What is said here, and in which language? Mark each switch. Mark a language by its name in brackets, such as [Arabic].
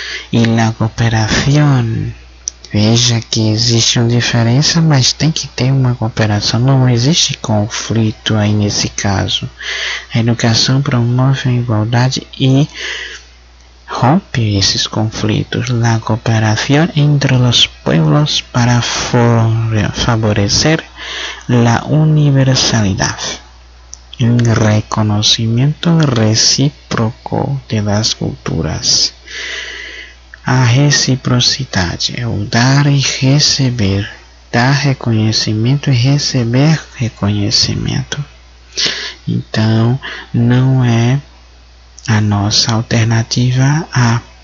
[Portuguese] E a cooperação, veja que existe uma diferença, mas tem que ter uma cooperação. Não existe conflito aí nesse caso. A educação promove a igualdade e rompe esses conflitos. [Spanish] La cooperación entre los pueblos para favorecer la universalidad. El reconocimiento recíproco de las culturas. [Portuguese] A reciprocidade é o dar e receber. Dar reconhecimento e receber reconhecimento. Então, não é a nossa alternativa A.